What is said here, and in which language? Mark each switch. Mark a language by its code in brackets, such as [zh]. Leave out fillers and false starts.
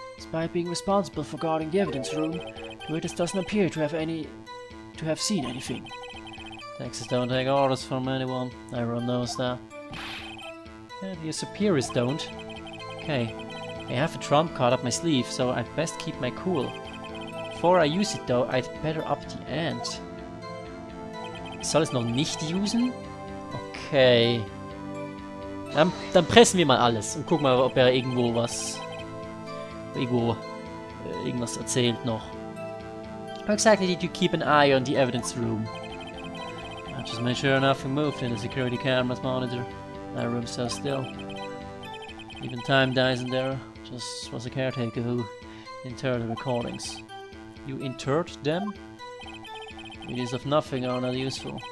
[en] Despite being responsible for guarding the evidence room, the witness doesn't appear to have seen anything. Texas don't take orders from anyone. Everyone knows that. And your superiors don't. Okay. I have a trump card up my sleeve, so I'd best keep my cool. Before I use it though, I'd better up the ante. [de] Ich soll es noch nicht usen? Okay. Dann pressen wir mal alles und gucken mal, ob er irgendwo was... irgendwas erzählt noch. [en] How exactly did you keep an eye on the evidence room? I just made sure nothing moved in the security cameras monitor. That room's so still. Even time dies in there. Just was a caretaker who interred the recordings. You interred them? Videos of nothing are not useful.